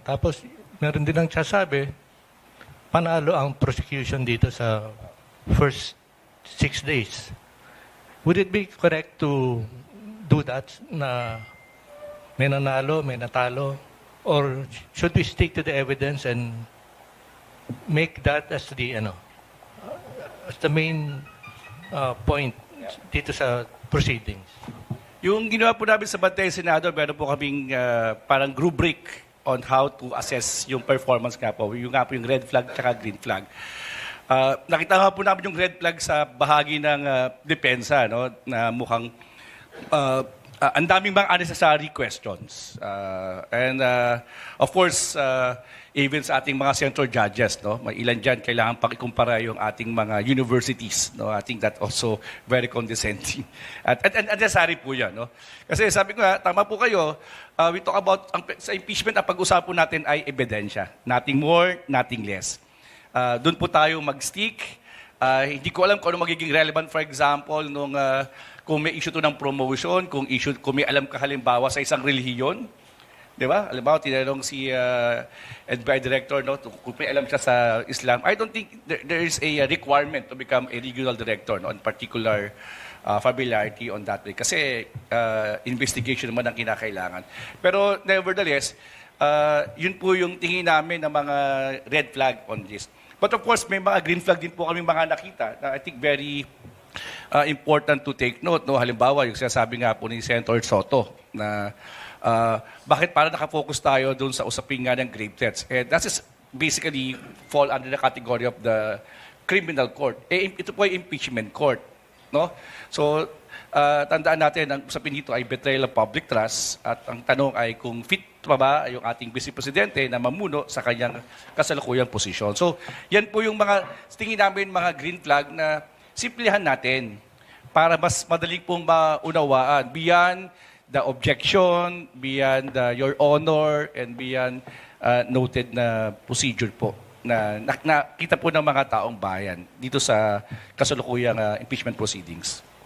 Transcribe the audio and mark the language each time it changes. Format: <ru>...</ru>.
<tl>Tapos, meron din ang sasabi, panalo ang prosecution dito sa first 6 days.</tl> <en>Would it be correct to do that,</en> <tl>na may nanalo, may natalo?</tl> <en>Or should we stick to the evidence and make that as the main point</en> <tl>dito sa</tl> <en>proceedings?</en> <tl>Yung ginawa po namin sa Bantay Senado, meron po kaming parang rubric</tl> <en>on how to assess</en> <tl>yung performance nga po. Yung nga po yung red flag at green flag. Nakita nga po namin yung red flag sa bahagi ng depensa, no, na mukhang ang daming mga</tl> <en>unnecessary questions. And of course,</en> <tl>even sa ating mga senator judges, no, may ilan dyan kailangan pakikumpara yung ating mga universities. No?</tl> <en>I think that also very condescending.</en> <tl>At unnecessary po yan. No? Kasi sabi ko nga, tama po kayo,</tl> <en>we talk about,</en> <tl>sa impeachment, ang pag-usapan po natin ay ebidensya.</tl> <en>Nothing more, nothing less.</en> <tl>Doon po tayo mag-stick. Hindi ko alam kung ano magiging relevant, for example, kung may issue to ng promotion, kung may alam ka halimbawa sa isang relihiyon. Di ba? Halimbawa, tinanong si NBI Director, no, kung may alam siya sa Islam.</tl> <en>I don't think there is a requirement to become a regional director, no, on particular familiarity on that way.</en> <tl>Kasi investigation naman ang kinakailangan. Pero nevertheless, yun po yung tingin namin ng mga red flag</tl> <en>on this. But of course,</en> <tl>may mga green flag din po kami mga nakita na</tl> <en>I think very important to take note. No?</en> <tl>Halimbawa, yung sinasabi nga po ni Senator Soto na bakit para nakafocus tayo doon sa usapin nga ng grave threats.</tl> <en>That is basically fall under the category of the criminal court.</en> <tl>Ito po ay</tl> <en>impeachment court. No?</en> <tl>So, tandaan natin, ang usapin dito ay</tl> <en>betrayal of public trust</en> <tl>at ang tanong ay kung fit pa ba yung ating Vice Presidente na mamuno sa kanyang kasalukuyang posisyon. So, yan po yung mga, tingin namin mga green flag na simplihan natin para mas madaling pong maunawaan</tl> <en>beyond the objection, beyond your honor, and beyond noted</en> <tl>na procedure po na nakita po ng mga taong bayan dito sa kasalukuyang impeachment proceedings.</tl>